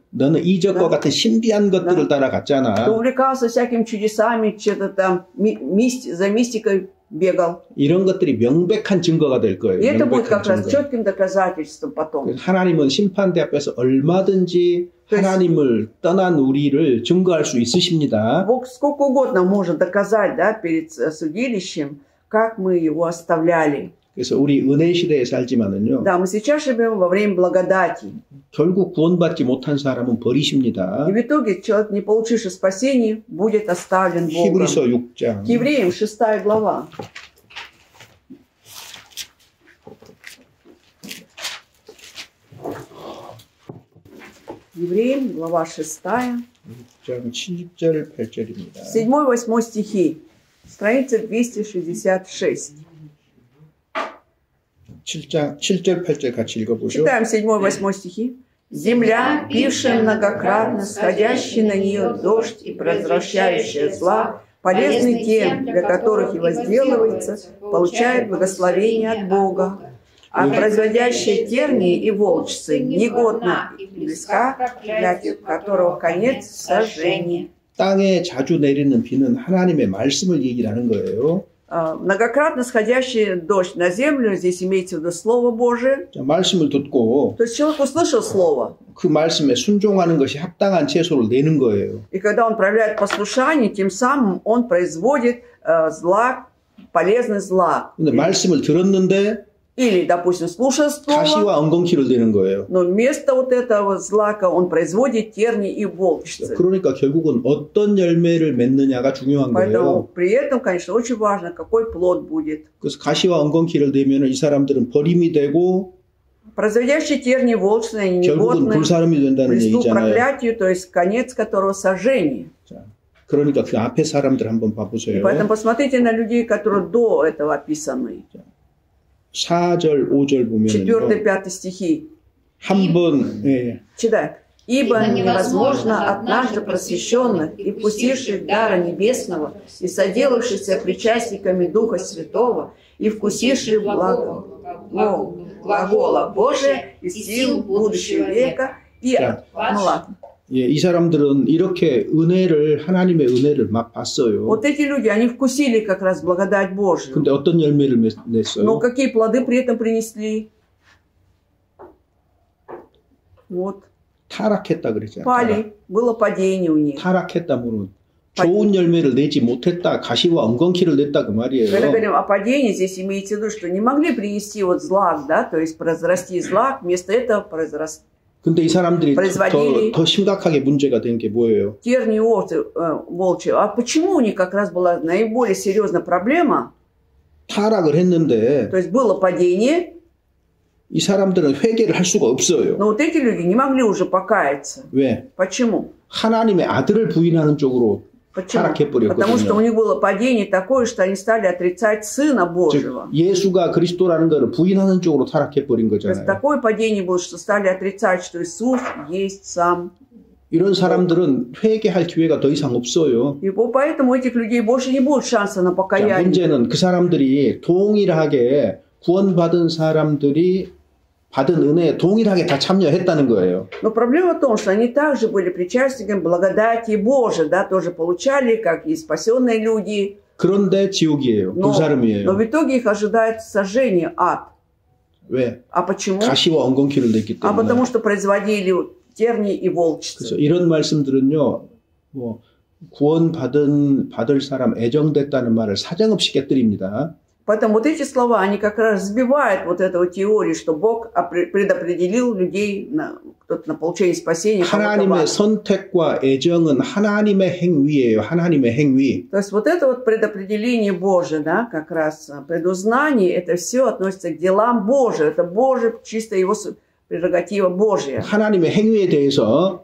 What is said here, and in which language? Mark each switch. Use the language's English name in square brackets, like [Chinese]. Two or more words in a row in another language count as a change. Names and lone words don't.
[Korean] 너는 이적과 [Russian] Да. [Korean] 같은 신비한 것들을 [Russian] Ты [Korean] 따라갔잖아. [Russian] увлекался всякими чудесами, что-то там за мистикой бегал. [Korean] 이런 것들이 명백한 증거가 될 거예요. [Russian] И это будет [Korean] 명백한 [Russian] как раз [Korean] 증거. [Russian] четким доказательством потом. [Korean] 그래서 하나님은 심판대 앞에서 얼마든지 그래서- 하나님을 떠난 우리를 증거할 수 있으십니다. [Russian] Бог сколько угодно может доказать, перед судилищем, как мы его оставляли. [Korean] 그래서 우리 은혜 시대에 살지만은요. [Russian] Да, мы сейчас живем во время благодати. [Korean] 결국 구원받지 못한 사람은 버리십니다. [Russian] И в итоге человек, не получивший спасения, будет оставлен Богом. [Korean] 히브리서 6장. [Russian] К Евреям 6 глава. Евреям, глава 6, [Korean] 6장 7절 8절입니다. [Russian] 7-8 стихи, страница 266. [Korean] 7장 7절 8절 같이 읽어보죠. [Russian] Читаем 7-8 стихи. «Земля, пившая многократно, сходящий на нее дождь и предотвращающая зла, полезны тем, для которых и возделывается, получает благословение от Бога. А производящая тернии и волчцы негодна и близка к проклятию, которого конец сожжения». [Korean] 땅에 자주 내리는 비는 하나님의 말씀을 얘기하는 거예요. [Russian] Многократно сходящий дождь на землю, здесь имеется в виду Слово Божие. [Korean] 자, 말씀을 듣고 [Russian] То есть человек услышал Слово, [Korean] 그 말씀에 순종하는 것이 합당한 채소를 내는 거예요. [Russian] и когда он проявляет послушание, тем самым он производит полезный зла. [Korean] 근데 말씀을 들었는데 [Russian] Или, допустим, слушая Слово, [Korean] 가시와 엉겅퀴를 내는 거예요. [Russian] но вместо вот этого злака он производит терни и волчцы. [Korean] 그러니까 결국은 어떤 열매를 맺느냐가 중요한 [Russian] Поэтому [Korean] 거예요. [Russian] при этом, конечно, очень важно, какой плод будет. [Korean] 그래서 가시와 엉겅퀴를 내면 이 사람들은 버림이 되고 [Russian] Производящие терни и волчцы, они [Korean] 결국은 [Russian] негодны, [Korean] 불사름이 된다는 [Russian] близку к [Korean] 얘기잖아요. [Russian] проклятию, то есть конец которого сожжение. [Korean] 자, 그러니까 그 앞에 사람들 한번 [Russian] И [Korean] 봐보세요. [Russian] поэтому посмотрите на людей, которые до этого описаны. [Korean] 4절, 5절 보면요. [Russian] 4-5 стихи. [Korean] 한 번, 예, [Russian] Читай. «Ибо невозможно однажды просвещенных и вкусивших дара небесного, и соделавшихся причастниками Духа Святого, и вкусивших глагола Божия и сил будущего века». И, ну ладно. [Korean] 예, 이 사람들은 이렇게 하나님의 은혜를 막 봤어요. [Russian] Вот эти люди, они вкусили как раз благодать Божию. [Korean] 근데 어떤 열매를 [Russian] Но [Korean] 냈어요? [Russian] какие плоды при этом принесли? Вот. [Korean] 타락했다 그랬잖아요. [Russian] Пали, было падение у них. [Korean] 타락했다면 좋은 열매를 내지 못했다, 가시와 엉겅퀴를 냈다 그 말이에요. [Russian] Когда говорим о падении, здесь имеется в виду, что не могли принести вот злак, да, то есть произрасти злак, вместо этого произрос [Korean] 근데 이 사람들이 더 심각하게 문제가 된 게 뭐예요? [Russian] тернии волчьи. А почему у них как раз была наиболее серьезная проблема? [Korean] 타락을 했는데 [Russian] То есть было падение, [Korean] 이 사람들은 회개를 할 수가 없어요. [Russian] но вот эти люди не могли уже покаяться. [Korean] 왜? [Russian] Почему? [Korean] 하나님의 아들을 부인하는 쪽으로 [Russian] Почему? [Korean] 타락해버렸거든요. [Russian] Потому что у них было падение такое, что они стали отрицать Сына Божьего. [Korean] 즉 예수가 그리스도라는 것을 부인하는 쪽으로 타락해버린 [Russian] То есть [Korean] 거잖아요. [Russian] такое падение было, что стали отрицать, что Иисус есть Сам. [Korean] 이런 사람들은 회개할 기회가 더 이상 없어요. [Russian] И поэтому у этих людей больше не будет шанса на [Korean] 자, [Russian] покаяние. [Korean] 문제는 그 사람들이 동일하게 구원받은 사람들이 받은 은혜에 동일하게 다 참여했다는 거예요. [Russian] Но проблема в том, что они также были причастниками благодати Божией, да, тоже получали, как и спасенные люди. [Korean] 그런데 지옥이에요. [Russian] Но [Korean] 불사름이에요. [Russian] в итоге их ожидает сожжение, ад. [Korean] 왜? [Russian] А почему? [Korean] 가시와 엉겅퀴를 냈기 [Russian] А [Korean] 때문에. [Russian] потому что производили тернии и [Korean] 그래서 [Russian] волчцы. [Korean] 이런 말씀들은요, 뭐 받을 사람 애정됐다는 말을 사정없이 깨뜨립니다. Поэтому вот эти слова, они как раз сбивают вот эту теорию, что Бог предопределил людей на получение спасения. 하나님의 선택과 애정은 하나님의 행위예요. 하나님의 행위. [Russian] То есть вот это вот предопределение Божие, да, как раз предузнание, это все относится к делам Божьим. Это Божие, чисто его прерогатива Божья. [Korean] 하나님의 행위에 대해서